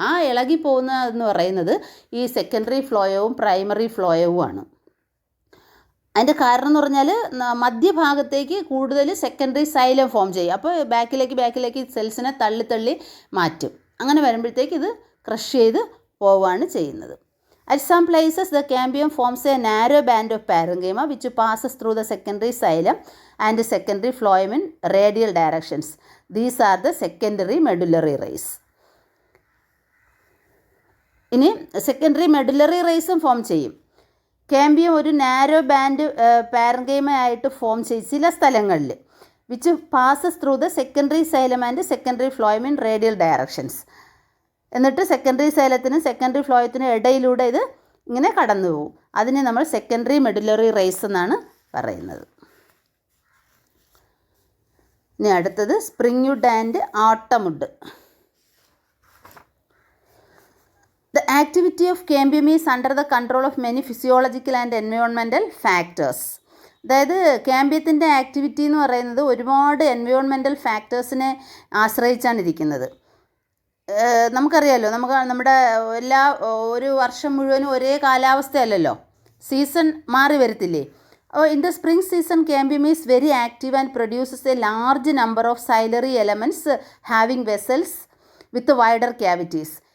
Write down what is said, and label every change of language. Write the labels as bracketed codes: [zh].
[ml] ആ ഇളകി പോകുന്നതെന്ന് പറയുന്നത് ഈ സെക്കൻഡറി ഫ്ലോയവും പ്രൈമറി ഫ്ലോയവുമാണ്. അതിൻ്റെ കാരണം എന്ന് പറഞ്ഞാൽ മധ്യഭാഗത്തേക്ക് കൂടുതൽ സെക്കൻഡറി സൈലം ഫോം ചെയ്യും. അപ്പോൾ ബാക്കിലേക്ക് സെൽസിനെ തള്ളി മാറ്റും. അങ്ങനെ വരുമ്പോഴത്തേക്ക് ഇത് ക്രഷ് ചെയ്ത് പോവുകയാണ് ചെയ്യുന്നത്. [en] At some places, the cambium forms a narrow band of parenchyma which passes through the secondary xylem and secondary phloem in radial directions. These are the secondary medullary rays. [ml] ഇനി സെക്കൻഡറി മെഡുലറി റേസും ഫോം ചെയ്യും. Cambium ഒരു narrow band parenchyma ആയിട്ട് form ചെയ്യും ചില സ്ഥലങ്ങളിൽ, [en] Which passes through the secondary xylem and secondary phloem in radial directions. [ml] എന്നിട്ട് secondary സൈലത്തിനും secondary ഫ്ലോയത്തിനും ഇടയിലൂടെ ഇത് ഇങ്ങനെ കടന്നു പോകും. അതിനെ നമ്മൾ സെക്കൻഡറി മെഡുലറി റേസ് എന്നാണ് പറയുന്നത്. ഇനി അടുത്തത് spring would and autumn wood. [en] The activity of cambium is under the control of many physiological and environmental factors. [ml] അതായത് കാമ്പിയത്തിൻ്റെ ആക്ടിവിറ്റി എന്ന് പറയുന്നത് ഒരുപാട് എൻവയോൺമെൻറ്റൽ ഫാക്ടേഴ്സിനെ ആശ്രയിച്ചാണ് ഇരിക്കുന്നത്. നമുക്കറിയാമല്ലോ, നമ്മുടെ ഒരു വർഷം മുഴുവനും ഒരേ കാലാവസ്ഥയല്ലല്ലോ, സീസൺ മാറി വരത്തില്ലേ. [en] In the spring season cambium is very active and produces a large number of xylary elements having vessels with wider cavities.